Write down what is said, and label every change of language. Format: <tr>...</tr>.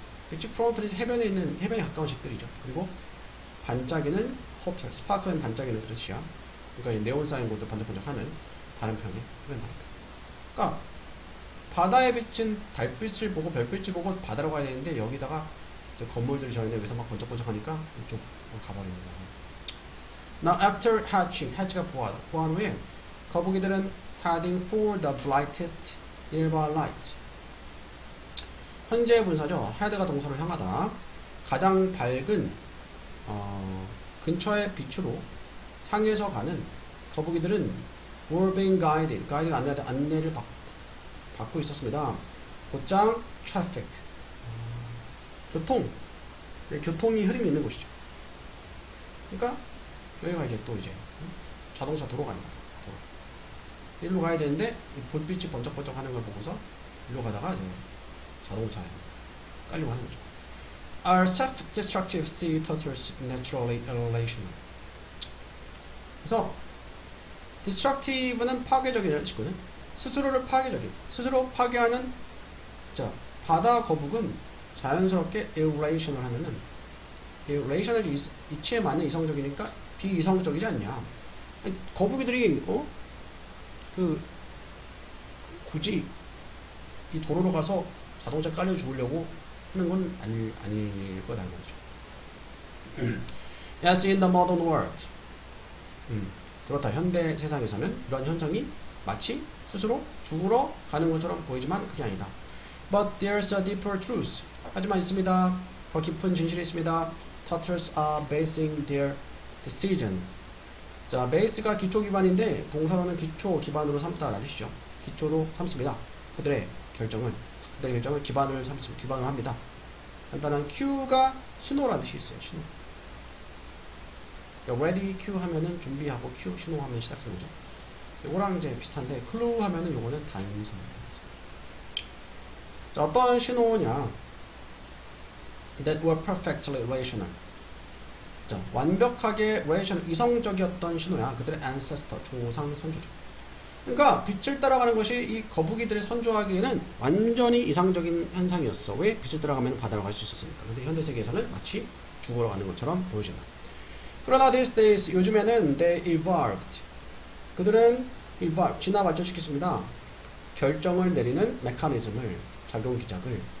<ko>beachfront는 해변에 가까운 집들이죠. 그리고 반짝이는 호텔. 스파클은 반짝이는 그 뜻이야. 그러니까 이 네온 사인보드 반짝반짝하는 다른 편의 해변 말입니다. 그러니까 바다에 비친 달빛을 보고 별빛을 보고 바다로 가야 되는데 여기다가 건물들이 저희는 여기서 막 번쩍번쩍하니까 이쪽 가버리는 거예요.</ko> <en>Now after hatching, hatch가</en> <ko>부화하다. 부화한 후에 거북이들은</ko> <en>heading for the brightest nearby light.</en> <ko>현재 분사죠. head가 동사로 향하다. 가장 밝은 근처의 빛으로 향해서 가는 거북이들은</ko> <en>were being guided.</en> <ko>안내를 받고 있었습니다. 곧장 traffic. 교통이 흐름이 있는 곳이죠. 그러니까 여기가 이제 또 이제 자동차 도로가 아닌가. 일로 가야 되는데 불빛이 번쩍번쩍 하는 걸 보고서 일로 가다가 이제 자동차에 깔리고 하는 거죠.</ko> <en>Are self-destructive sea turtles naturally irrational?</en> <ko>그래서 destructive는 파괴적이라는 뜻이거든. 스스로 파괴하는. 자, 바다 거북은 자연스럽게 irrational 하면은 irrational이 이치에 맞는 이성적이니까 비이성적이지 않냐. 아니, 거북이들이 굳이 이 도로로 가서 자동차 깔려 죽으려고 하는 건 아닐 거라는 거죠.</ko> <en>Yes, in the modern world.</en> <ko>그렇다. 현대 세상에서는 이런 현상이 마치 스스로 죽으러 가는 것처럼 보이지만 그게 아니다.</ko> <en>But there's a deeper truth.</en> <ko>하지만 있습니다. 더 깊은 진실이 있습니다.</ko> <en>Turtles are basing their decision.</en> <ko>자, base가 기초 기반인데 동사로는 기초 기반으로 삼다라는 뜻이죠. 기초로 삼습니다. 그들의 결정을 기반으로 합니다. 간단한 Q가 신호라는 뜻이 있어요. 신호. 그러니까 ready Q 하면은 준비하고 Q 신호하면 시작하는 거죠. 이거랑 이제 비슷한데 clue 하면은 요거는 단서입니다. 자, 어떤 신호냐?</ko> <en>That were perfectly rational.</en> <ko>자, 완벽하게 rational, 이성적이었던 신호야. 그들의 ancestor, 조상 선조죠. 그러니까 빛을 따라가는 것이 이 거북이들의 선조하기에는 완전히 이상적인 현상이었어. 왜? 빛을 따라가면 바다로 갈 수 있었으니까. 근데 현대 세계에서는 마치 죽으러 가는 것처럼 보여진다. 그러나</ko> <en>these days,</en> <ko>요즘에는</ko> <en>they evolved.</en> <ko>그들은 진화 발전시켰습니다. 결정을 내리는 메커니즘을, 작용 기작을.</ko>